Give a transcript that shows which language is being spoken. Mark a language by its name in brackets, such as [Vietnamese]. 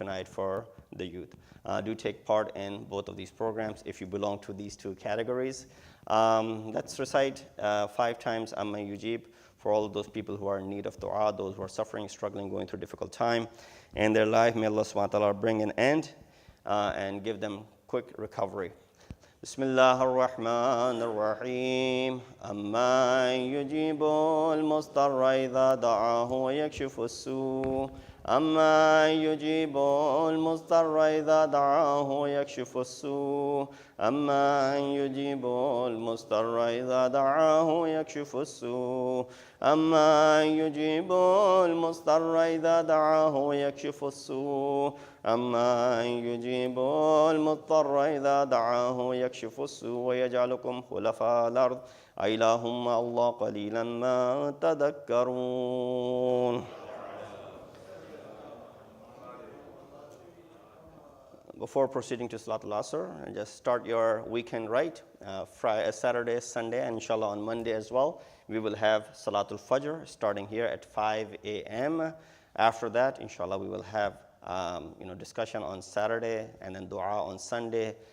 [English] tonight for the youth. Do take part in both of these programs if you belong to these two categories. Let's recite 5 times Amma Yujib for all of those people who are in need of dua, those who are suffering, struggling, going through a difficult time in their life. May Allah subhanahu wa ta'ala bring an end and give them quick recovery. [Arabic] بسم الله الرحمن الرحيم أما يجيب المضطر إذا دعاه ويكشف السوء أما يجيب المضطر إذا دعاه ويكشف السوء أما يجيب المضطر إذا دعاه ويكشف السوء أما يجيب المضطر إذا دعاه ويكشف السوء أما يجيب المضطر إذا دعاه ويكشف السوء ويجعلكم خلفاء الأرض أإله مع الله قليلا ما تذكرون. [English] Before proceeding to Salatul Asr, just start your weekend right. Friday, Saturday, Sunday, and inshallah on Monday as well. We will have Salatul Fajr starting here at 5 a.m. After that, inshallah, we will have discussion on Saturday and then dua on Sunday.